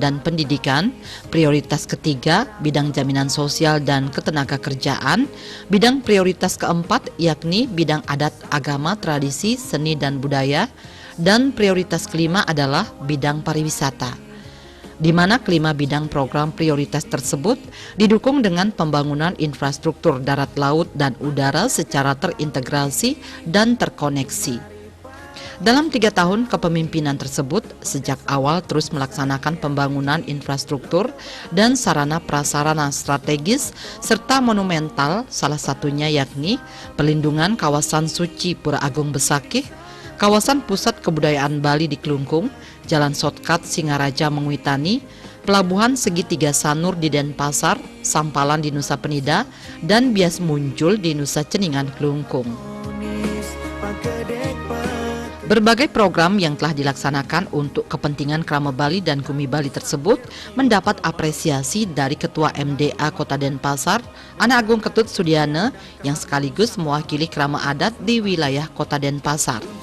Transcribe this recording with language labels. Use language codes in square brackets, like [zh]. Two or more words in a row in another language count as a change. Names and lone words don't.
[id] dan pendidikan, prioritas ketiga bidang jaminan sosial dan ketenagakerjaan, bidang prioritas keempat yakni bidang adat, agama, tradisi, seni dan budaya, dan prioritas kelima adalah bidang pariwisata, di mana kelima bidang program prioritas tersebut didukung dengan pembangunan infrastruktur darat, laut, dan udara secara terintegrasi dan terkoneksi. Dalam 3 tahun kepemimpinan tersebut, sejak awal terus melaksanakan pembangunan infrastruktur dan sarana prasarana strategis serta monumental, salah satunya yakni pelindungan kawasan suci Pura Agung Besakih, kawasan pusat kebudayaan Bali di Klungkung, Jalan Shortcut Singaraja Mengwitani, Pelabuhan Segitiga Sanur di Denpasar, Sampalan di Nusa Penida, dan Bias Muncul di Nusa Ceningan Klungkung. Berbagai program yang telah dilaksanakan untuk kepentingan Krama Bali dan Gumi Bali tersebut mendapat apresiasi dari Ketua MDA Kota Denpasar, Ana Agung Ketut Sudiana, yang sekaligus mewakili Krama Adat di wilayah Kota Denpasar.